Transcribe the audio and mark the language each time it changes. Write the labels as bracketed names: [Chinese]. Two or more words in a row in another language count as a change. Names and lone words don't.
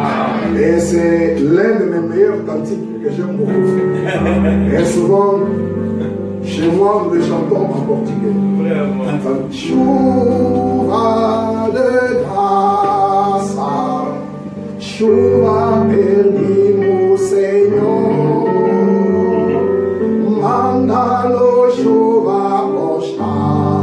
[French] Et c'est l'un de mes meilleurs cantiques que j'aime beaucoup. Et souvent, chez moi, nous le chantons en portugais. [Portuguese] Chuva de graça, chuva perdimos, Senhor. Manda-nos chuva constante.